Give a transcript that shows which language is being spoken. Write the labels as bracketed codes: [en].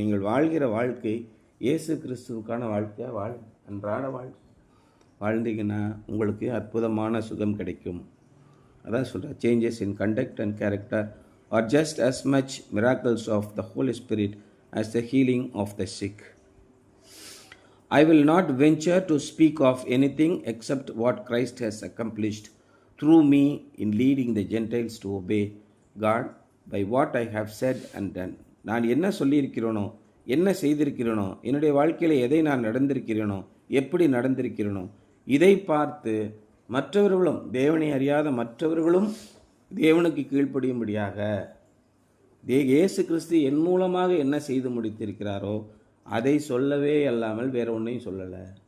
[ta] நீங்கள் வாழ்கிற வாழ்க்கை இயேசு கிறிஸ்துவுக்கான வாழ்க்கையாக அன்றாட வாழ்ந்தீங்கன்னா உங்களுக்கு அற்புதமான சுகம் கிடைக்கும். அதான் சொல்கிறேன், [en] Changes in conduct and character are just as much miracles of the Holy Spirit as the healing of the sick. I will not venture to speak of anything except what Christ has accomplished through me in leading the Gentiles to obey God by what I have said and done. [ta] நான் என்ன சொல்லியிருக்கிறேனோ, என்ன செய்திருக்கிறேனோ, என்னுடைய வாழ்க்கையில் எதை நான் நடந்திருக்கிறேனோ, எப்படி நடந்திருக்கிறேனோ, இதை பார்த்து மற்றவர்களும், தேவனை அறியாத மற்றவர்களும் தேவனுக்கு கீழ்ப்படியும்படியாக இயேசு கிறிஸ்து என் மூலமாக என்ன செய்து முடித்திருக்கிறாரோ அதை சொல்லவே அல்லாமல் வேறு ஒன்றையும் சொல்லலை.